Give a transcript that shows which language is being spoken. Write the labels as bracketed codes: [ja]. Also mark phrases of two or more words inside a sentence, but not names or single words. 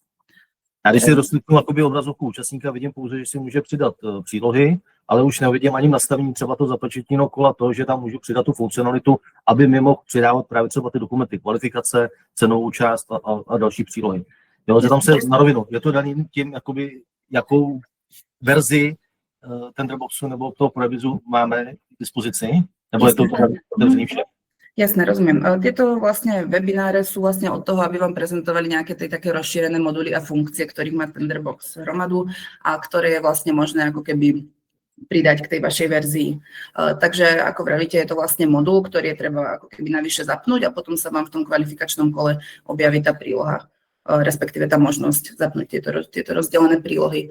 [cs] A když si rozkliknu obrazovku účastníka, vidím pouze, že si může přidat přílohy, ale už nevidím ani nastavení třeba to započetního kola, to, že tam můžu přidat tu funkcionalitu, aby mi mohl přidávat právě třeba ty dokumenty, kvalifikace, cenovou část a další přílohy. Jo, že tam se na rovinu, je to daný tím, jakoby, jakou verzi tenderboxu nebo toho provizu máme k dispozici, nebo je to otevřený všem? [sk] Jasné, rozumiem. Tieto vlastne webináre sú vlastne od toho, aby vám prezentovali nejaké tie také rozšírené moduly a funkcie, ktorých má Tenderbox hromadu a ktoré je vlastne možné ako keby pridať k tej vašej verzii. Takže ako vravíte, je to vlastne modul, ktorý je treba ako keby navyše zapnúť a potom sa vám v tom kvalifikačnom kole objaví tá príloha, respektíve tá možnosť zapnúť tieto rozdelené prílohy.